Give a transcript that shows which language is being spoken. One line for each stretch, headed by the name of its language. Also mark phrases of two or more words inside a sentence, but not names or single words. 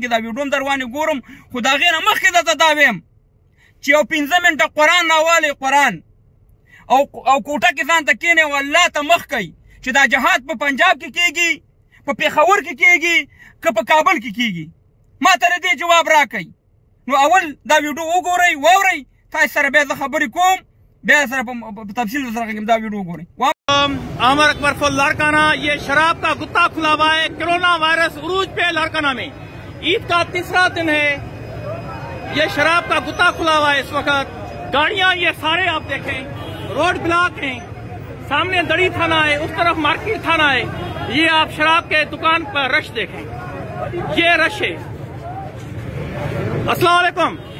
Pashto: دا ویډیو هم در باندې ګورم خو د هغې نه مخکې درته دا ویم چې یو 15 منټه قرآن راوالی قرآن او کوټه کې ځان ته کښېنئ او الله ته مخ کوئ چې دا جهاد په پنجاب کې کېږي په پېښور کې کېږي که په کابل کې کېږي ما ته د دې جواب راکئ نو اول دا ویډیو وګورئ واورئ تاسو سره بیا زه خبرې کوم بیا سره په تفصیل سره دا ویډیو وګورئ
Urdu: عامر اکبر فل لاڑکانہ یہ شراب کا گتہ کھلا ہوا ہے
English: coronavirus
Urdu: عروج پہ لاڑکانہ میں عید کا تیسرا دن ہے یہ شراب کا گتہ کھلا ہوا ہے اس وقت گاڑیاں یہ سارے آپ دیکھیں
English: road block
Urdu: ہیں سامنے دڑی تھانہ ہے اس طرف مارکیٹ تھانہ ہے یہ آپ شراب کے دکان پر رش دیکھیں یہ رش ہے
Arabic: السلام علیکم